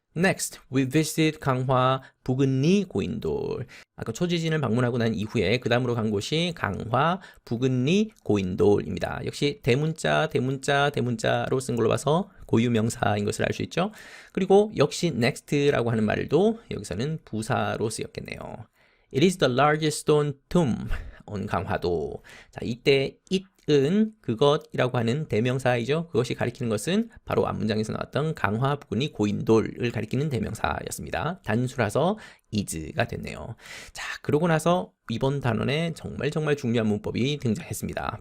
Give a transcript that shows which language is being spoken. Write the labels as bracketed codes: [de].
[en] Next, we visited 강화 부근리 고인돌. [ko] 아까 초지진을 방문하고 난 이후에 그 다음으로 간 곳이 강화 부근리 고인돌입니다. 역시 대문자로 쓴 걸로 봐서 고유명사인 것을 알 수 있죠. 그리고 역시 next라고 하는 말도 여기서는 부사로 쓰였겠네요. [en] It is the largest stone tomb on 강화도. [ko] 자, 이때 it은 그것이라고 하는 대명사이죠. 그것이 가리키는 것은 바로 앞문장에서 나왔던 강화 부근이 고인돌을 가리키는 대명사였습니다. 단수라서 is가 됐네요. 자, 그러고 나서 이번 단원에 정말 중요한 문법이 등장했습니다.